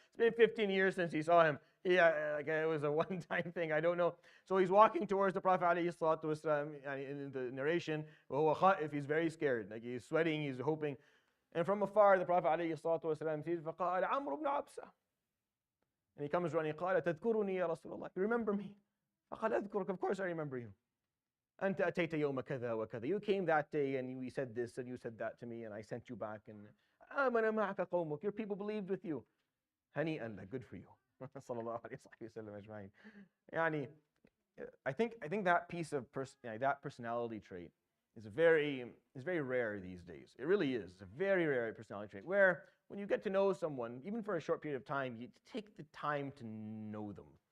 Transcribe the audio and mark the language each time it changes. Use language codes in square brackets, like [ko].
[en] It's been 15 years since he saw him. It was a one-time thing, I don't know. So he's walking towards the Prophet alayhi salatu wasalam, in the narration, if he's very scared, like he's sweating, he's hoping. And from afar, the Prophet alayhi salatu wasalam sees, [ar] فَقَالَ عَمْرُ بْنَ عَبْسَةٍ. [en] And he comes running, [ar] قَالَ تَذْكُرُنِي يَا رَسُولَ اللَّهِ. [en] You remember me? [ar] فَقَالَ أَذْكُرُكَ. [en] Of course I remember you. [ar] أنت أتيت يوم كذا وكذا. [en] You came that day and we said this and you said that to me and I sent you back, and [ar] آمن معك قومك. [en] Your people believed with you. [ar] هنيئا لك. [en] Good for you. [ar] صلى الله عليه وسلم أجمعين. [en] I think that piece of that personality trait is very rare these days. It really is. It's a very rare personality trait, where when you get to know someone, even for a short period of time, you take the time to know them.